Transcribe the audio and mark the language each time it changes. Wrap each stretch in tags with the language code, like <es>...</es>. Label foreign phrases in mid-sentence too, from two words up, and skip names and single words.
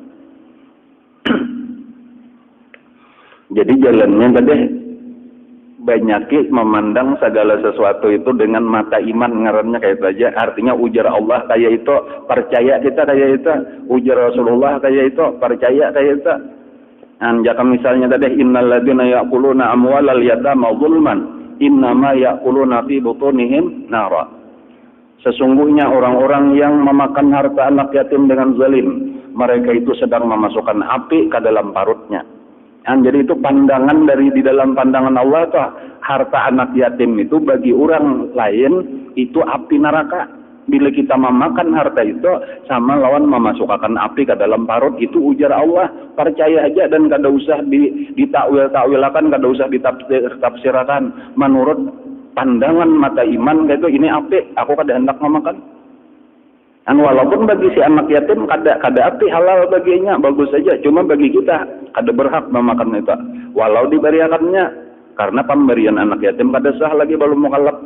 <bjn>Jadi jalannya tadi banyak memandang segala sesuatu itu dengan mata iman ngarannya kayak itu aja. Artinya ujar Allah kayak itu percaya kita kayak itu, ujar Rasulullah kayak itu percaya kayak itu. Jika misalnya tadi</bjn> <ar>إن الذين يأكلون أموال اليتامى ظلما إنما يأكلون في بطونهم نارا.</ar> <bjn>Sesungguhnya orang-orang yang memakan harta anak yatim dengan zalim, mereka itu sedang memasukkan api ke dalam parutnya. Jadi itu pandangan dari di dalam pandangan Allah tuh harta anak yatim itu bagi orang lain itu api neraka. Bila kita memakan harta itu sama lawan memasukkan api ke dalam parut, itu ujar Allah percaya aja dan kada usah ditakwil-takwilakan, kada usah ditafsirkan menurut pandangan mata iman kayak itu ini api aku kada hendak memakan. Walaupun bagi si anak yatim kada api halal baginya bagus saja, cuma bagi kita kada berhak memakan itu walau diberiakannya, karena pemberian anak yatim kada sah lagi belum mukallaf.</bjn>